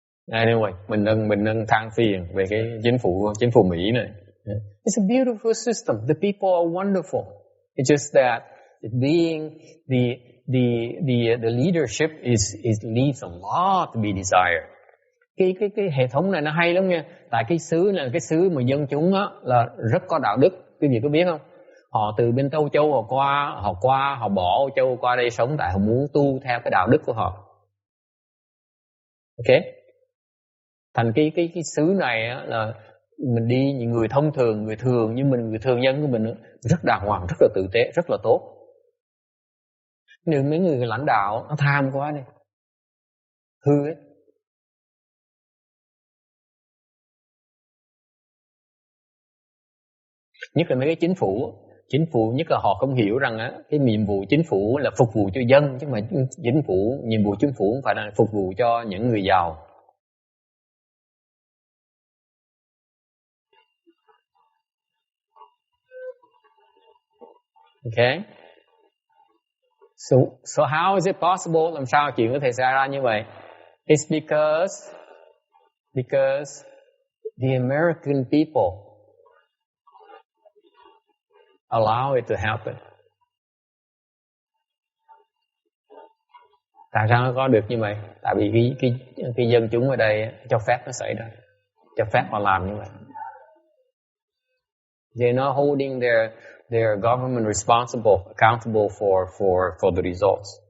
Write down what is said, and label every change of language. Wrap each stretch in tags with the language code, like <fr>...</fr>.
<vi>Anyway, mình nâng than phiền về cái chính phủ Mỹ này.</vi> <en>It's a beautiful system. The people are wonderful. It's just that being the leadership leaves a lot to be desired.</en> <vi>Cái hệ thống này nó hay lắm nha. Tại cái xứ này là cái xứ mà dân chúng á là rất có đạo đức. Quý vị có biết không? Họ từ bên Âu Châu họ bỏ Âu Châu qua đây sống tại họ muốn tu theo cái đạo đức của họ. Ok? Thành cái xứ này á là mình đi những người thông thường, người thường nhân của mình rất đàng hoàng, rất là tử tế, rất là tốt. Nhưng mấy người lãnh đạo nó tham quá đi, hư ấy. Nhất là mấy cái chính phủ nhất là họ không hiểu rằng á cái nhiệm vụ chính phủ là phục vụ cho dân, chứ mà nhiệm vụ chính phủ không phải là phục vụ cho những người giàu.</vi> <en>Okay. So how is it possible?</en> <vi>Làm sao chuyện có thể xảy ra như vậy?</vi> <en>It's because the American people allow it to happen.</en> <vi>Tại sao nó có được như vậy? Tại vì cái dân chúng ở đây cho phép nó xảy ra, cho phép họ làm như vậy.</vi> <en>They're not holding their government accountable for the results.</en>